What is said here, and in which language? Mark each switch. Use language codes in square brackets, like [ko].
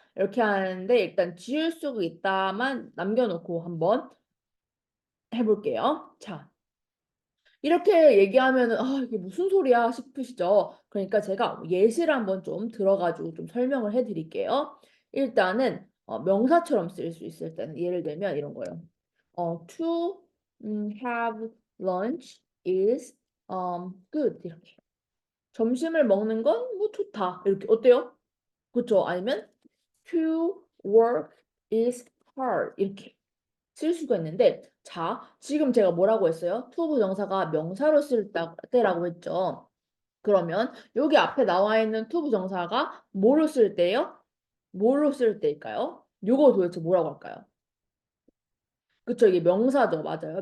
[ko] 이렇게 하는데 일단 지울 수 있다만 남겨놓고 한번 해볼게요. 자, 이렇게 얘기하면은 이게 무슨 소리야 싶으시죠? 그러니까 제가 예시를 한번 좀 들어가지고 좀 설명을 해드릴게요. 일단은 명사처럼 쓸 수 있을 때는 예를 들면 이런 거예요. [en] To have lunch is good [ko] 이렇게. 점심을 먹는 건 뭐 좋다 이렇게 어때요? 그렇죠? 아니면 [en] to work is hard [ko] 이렇게. 쓸 수가 있는데 자 지금 제가 뭐라고 했어요? 투 부정사가 명사로 쓸 때라고 했죠. 그러면 여기 앞에 나와 있는 투 부정사가 뭐로 쓸 때요? 뭘로 쓸 때일까요? 요거 도대체 뭐라고 할까요? 그쵸 이게 명사죠. 맞아요.